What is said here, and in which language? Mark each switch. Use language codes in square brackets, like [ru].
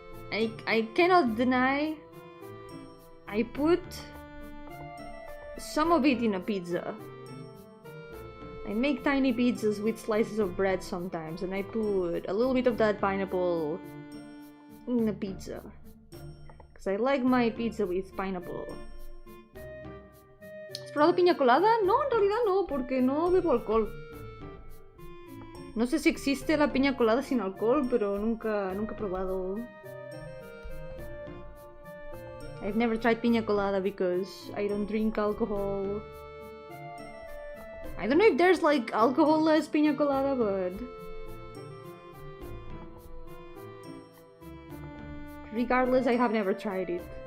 [en] I cannot deny I put some of it in a pizza. I make tiny pizzas with slices of bread sometimes, and I put a little bit of that pineapple in a pizza. Because I like my pizza with pineapple. [es] ¿Has probado piña colada? No, en realidad no, porque no bebo alcohol. No sé si existe la piña colada sin alcohol, pero nunca he probado. [en] I've never tried piña colada because I don't drink alcohol. I don't know if there's like alcohol-less piña colada, but... regardless, I have never tried it.